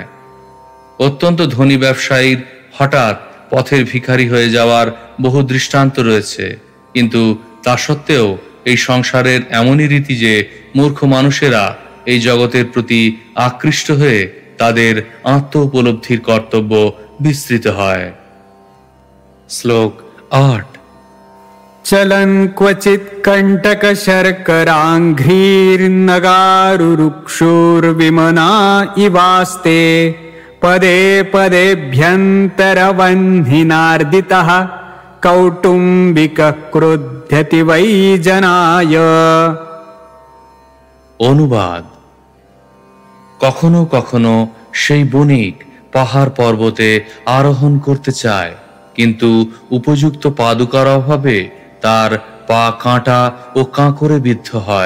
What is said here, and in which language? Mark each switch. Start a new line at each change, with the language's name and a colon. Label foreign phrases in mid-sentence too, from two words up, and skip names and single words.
Bangla: অত্যন্ত ধনী ব্যবসায়ীর হঠাৎ পথের ভিখারি হয়ে যাওয়ার বহু দৃষ্টান্ত রয়েছে, কিন্তু তা সত্ত্বেও এই সংসারের এমনই রীতি যে মূর্খ মানুষেরা এই জগতের প্রতি আকৃষ্ট হয়ে তাদের আত্ম উপলব্ধির কর্তব্য বিস্তৃত হয়। শ্লোক ৮।
Sanskrit: চলন ক্বচিৎ কণ্টক শর্করাঘ্রির্নগারুরুক্ষুর্বিমনা ইবাস্তে পদে পদেভ্যন্তরবহ্নিনার্দিতঃ কৌটুম্বিকঃ ক্রুধ্যতি বৈ জনায়।
Bangla: অনুবাদ: কখনো কখনো সেই বণিক পাহাড় পর্বতে আরোহণ করতে চায়, কিন্তু উপযুক্ত পাদুকার অভাবে তার পা কাঁটা ও কাঁকরে বিদ্ধ হয়।